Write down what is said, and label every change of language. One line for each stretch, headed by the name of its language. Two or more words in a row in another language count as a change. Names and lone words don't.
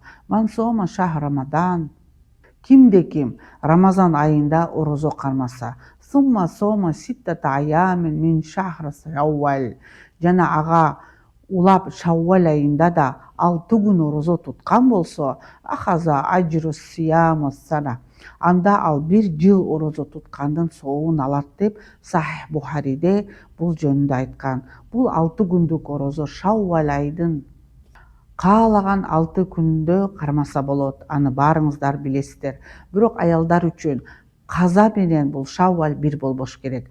Arabic: من صام شهر رمضان.
Kyrgyz: Кимде ким Рамазан айында орозо кармаса,
Arabic: ثم صام ستة أيام من شهر شوال,
Kyrgyz: жана ага улап Шаввал айында да 6 күн орозо туткан болсо,
Arabic: أخذ أجر صيام سنة,
Kyrgyz: анда ал бир жыл орозо туткандын сообун алат деп Сахих Бухариде бул жөнүндө айткан. Бул 6 күндүк орозо Шаввал айдын каалаган 6 күндө кармаса болот. Аны баарыңыздар билесиздер. Бирок аялдар үчүн каза менен бул Шаввал бир болбош керек.